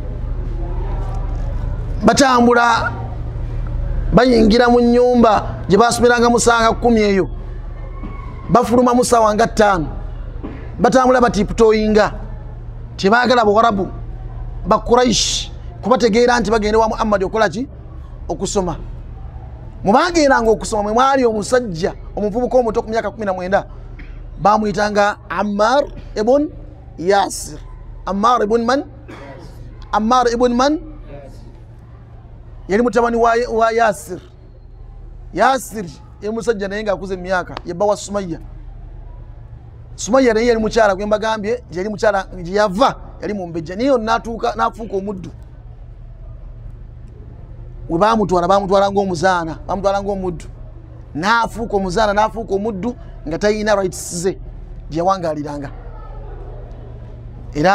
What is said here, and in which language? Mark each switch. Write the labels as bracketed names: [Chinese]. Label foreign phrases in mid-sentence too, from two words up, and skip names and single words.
[Ganda] batambula bayingira mu nnyumba gye basomeranga musanga 10 eyo bafuluma musawa nga 5 batambula batiputoyinga tebaagala Bawarabu ba Quraish kubategeera nti bagenda wa Muhammad okola ki okusoma. Mubageranga okusoma mwe mwali omusajja omuvubuka omuto ku myaka 19 bamuyitanga Ammar ibn Yasir. [Arabic] عمار ابن من؟ عمار ابن من? [Ganda] Yali mutabani wa Yasir. Yasir ye musajja naye nga akuze emyaka yebba wa Sumayya. Sumayya naye yali mukyala gwe mbagambye yali mukyala gye yava yali mu mbejja naye n'atuuka n'afuuka omuddu. We bamutwala ng'omuzaana, bamutwala ng'omuddu n'afuuka omuzaana n'afuuka omuddu nga tayina rights ze gye yawangaaliranga.